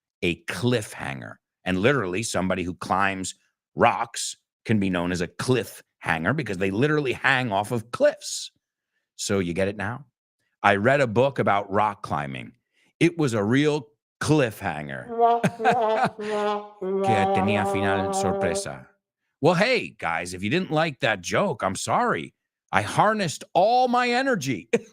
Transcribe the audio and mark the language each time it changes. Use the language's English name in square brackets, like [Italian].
[English] A cliffhanger. And literally, somebody who climbs rocks can be known as a cliffhanger because they literally hang off of cliffs. So you get it now? I read a book about rock climbing. It was a real cliffhanger. [Spanish] Que tenía final sorpresa. [English] Well, hey, guys, if you didn't like that joke, I'm sorry. I harnessed all my energy.